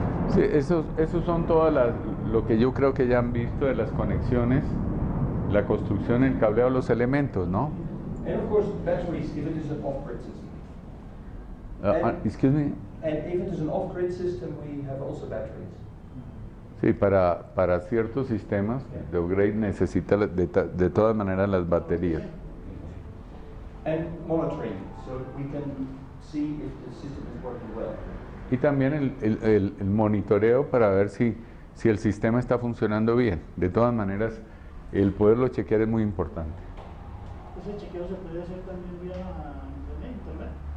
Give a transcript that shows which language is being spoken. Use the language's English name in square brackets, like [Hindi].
[Spanish] Sí, esos son todas lo que yo creo que ya han visto de las conexiones, la construcción, el cableado, los elementos, ¿no? [English] And of course, batteries if it is an off-grid system. Excuse me. And if it is an off-grid system, we have also batteries. [Spanish] Sí, para ciertos sistemas de upgrade necesita de todas maneras las baterías. [English] And monitoring, so we can see if the system is working well. [Spanish] Y también el monitoreo para ver si el sistema está funcionando bien. De todas maneras, el poderlo chequear es muy importante. Ese chequeo se puede hacer también vía internet.